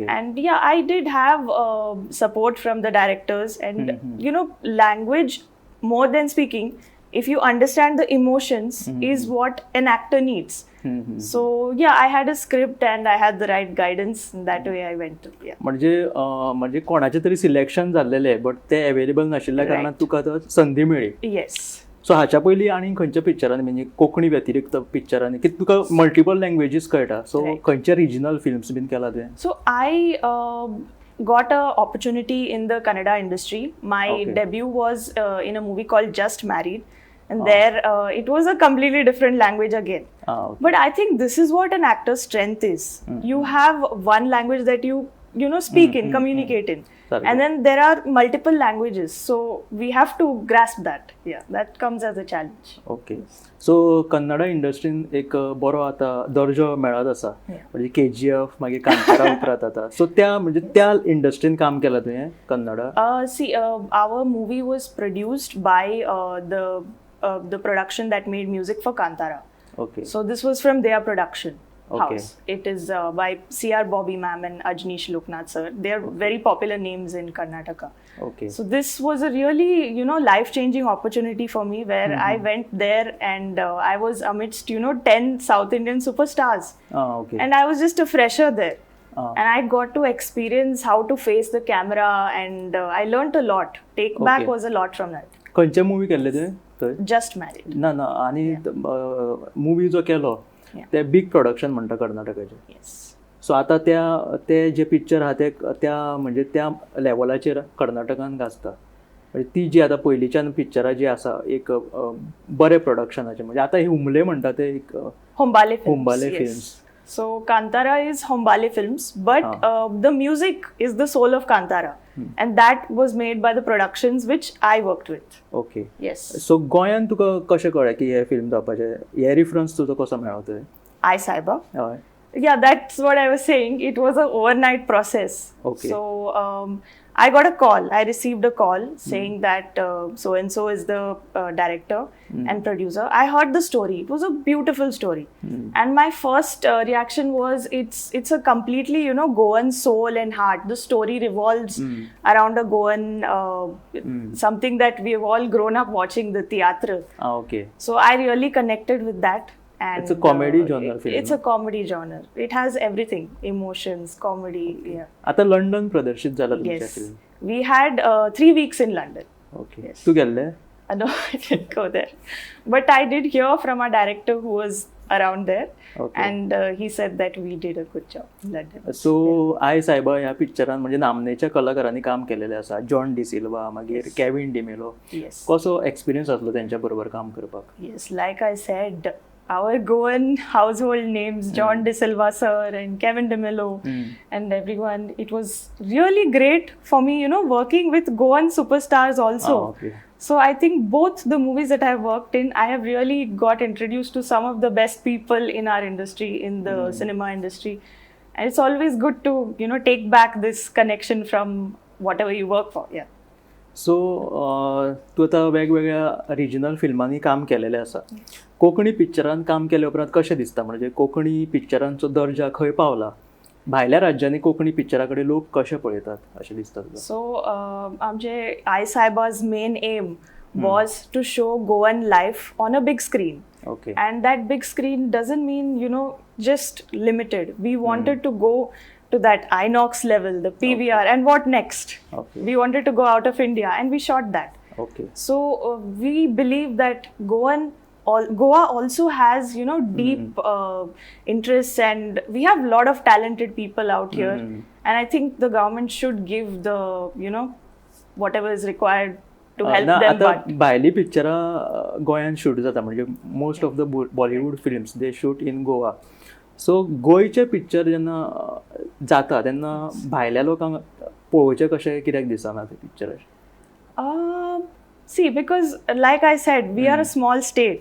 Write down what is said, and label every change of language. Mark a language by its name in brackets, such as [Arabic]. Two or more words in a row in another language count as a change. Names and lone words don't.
[English] And yeah, I did have support from the directors, and language, more than speaking, if you understand the emotions, is what an actor needs. So yeah, I had a script and I had the right guidance, and that way I went to. Yeah. [Konkani] म्हणजे कोणाचें तरी सिलेक्शन जाल्लेलें बट ते अवेलेबल नाशिल्ल्या कारणान तुका आतां संदी मेळ्ळी. [English] Yes. [Konkani] सो हाच्या पयलीं आनी खंयच्या पिक्चरांनी म्हणजे कोंकणी व्यतिरिक्त पिक्चरांनी की तुका [English] multiple languages [Konkani] कळटा, सो खंयचे [English] regional films [Konkani] बीन केला तुवें? [English] So I got a opportunity in the Kannada industry. My debut was in a movie called Just Married, and there it was a completely different language again. Okay. But I think this is what an actor's strength is. You have one language that you speak in, communicate in. And then there are multiple languages, so we have to grasp that. Yeah, that comes as a challenge. [Konkani] ओके. सो कन्नडा इंडस्ट्रीन एक बरो आतां दर्जो मेळत आसा, म्हणजे KGF मागीर कांतारा उपरांत आतां. सो त्या इंडस्ट्रीन काम केलां तुवें कन्नडा? [English] See, our movie was produced by the production that made music for Kantara. Okay. So this was from their production house. It is by C.R. Bobby ma'am and Ajnish Loknath sir. They are very popular names in Karnataka. Okay. So this was a really, life-changing opportunity for me, where I went there, and I was amidst, 10 South Indian superstars. Okay. And I was just a fresher there. And I got to experience how to face the camera, and I learned a lot. Take Back was a lot from that. [Konkani] खंयचे मूवी केल्ले तुवें थंय? Just Married. ना आनी मूवी जो केलो ते [English] big production [Konkani] म्हणटा कर्नाटकाचे. [English] Yes. [Konkani] सो आतां ते जे पिक्चर आहा ते त्या लेवलाचेर कर्नाटकान गाजता. म्हणजे ती जी आतां पयलींच्यान पिक्चरां जी आसा एक बरे प्रोडक्शनाचे, म्हणजे आतां हे हुमले म्हणटा ते एक Hombale हुंबाले Films. फिल्म्स. [English] So Kantara is Hombale Films, but the music is the soul of Kantara, and that was made by the productions which I worked with. [Konkani] ओके. [English] Yes. [Konkani] सो गोंयान तुका कशें कळ्ळें की हे फिल्म जावपाचें? हे रेफरन्स तुजो कसो मेळ्ळो थंय? I Saiba. हय. [English] Yeah, that's what I was saying. It was an overnight process. Okay. So I got a call. I received a call saying that so and so is the director and producer. I heard the story. It was a beautiful story, and my first reaction was it's a completely Goan soul and heart. The story revolves around a Goan something that we've all grown up watching, the theatre. Okay. So I really connected with that. And It's a comedy genre film, It's a comedy genre. It has everything: emotions, comedy. Yeah. [Marathi] आता लंडन प्रदर्शित झालं तुमच्या [English] Yes. [Marathi] फिल्म. [English] We had 3 weeks in London. [Konkani] ओके. [English] Yes. [Konkani] तू गेल्ले? [English] No, I didn't go there. But I did hear from our director who was around there. Okay. And he said that we did a good job in London. [Konkani] सो आय सायबा ह्या पिक्चरान म्हणजे नामनेच्या कलाकारांनी काम केलेलें आसा. जॉन डिसिल्वा, मागीर केविन डिमेलो. [English] Yes. [Konkani] कसो एक्सपिरियन्स आसलो त्यांच्या बरोबर काम करपाक? [English] Yes, like I said, our Goan household names, John De Silva sir and Kevin DeMello and everyone. It was really great for me, working with Goan superstars also. Okay. So I think both the movies that I've worked in, I have really got introduced to some of the best people in our industry, in the cinema industry. And it's always good to, take back this connection from whatever you work for. Yeah. [Konkani] सो तूं आतां वेगवेगळ्या रिजनल फिल्मांनी काम केलेलें आसा. कोंकणी पिक्चरान काम केले उपरांत कशें दिसता, म्हणजे कोंकणी पिक्चरांचो दर्जा खंय पावला, भायल्या राज्यांनी कोंकणी पिक्चरा कडेन लोक कशे पळयतात अशें दिसता तुका? [English] So [Konkani] आमचे आई साहेबा's [English] main aim was to show Goan life on a big screen. [Konkani] ओके. [English] And that big screen doesn't mean, just limited. We wanted to go to that INOX level, the PVR, and what next? Okay. We wanted to go out of India, and we shot that. [Konkani] ओके. [English] So we believe that Goa also has, deep interests, and we have a lot of talented people out here. And I think the government should give the, whatever is required to help them. [Konkani] आता [English] But [Konkani] भायली पिक्चरां गोंयान शूट जाता, म्हणजे [English] most of the Bollywood films they shoot in Goa. [Konkani] सो गोंयचे पिक्चर जेन्ना जाता तेन्ना भायल्या लोकांक पळोवचें कशें कित्याक दिसना ते पिक्चर? [English] see, because like I said, we are a small state.